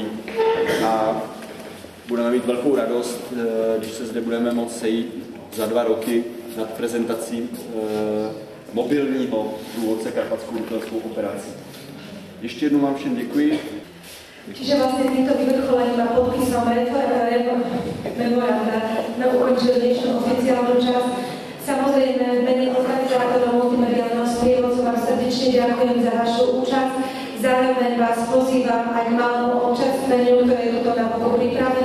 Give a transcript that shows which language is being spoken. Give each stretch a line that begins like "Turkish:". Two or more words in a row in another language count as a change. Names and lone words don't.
Czech: A budeme mít velkou radost, když se zde budeme moct sejít za 2 roky nad prezentací mobilního průvodce Karpatskou Duklanskou operací. Ještě jednou vám všem děkuji.
Slovak: Čiže vlastne týmto vyvrcholením a podpisom memoranda na ukončil dnešnú oficiálnu časť. Samozrejme, v mene organizátorov multimediálneho sprievodcu vám srdečne ďakujem za vašu účasť. Zároveň vás pozývam aj k malému občerstveniu, ktoré je tu napokon pripravené.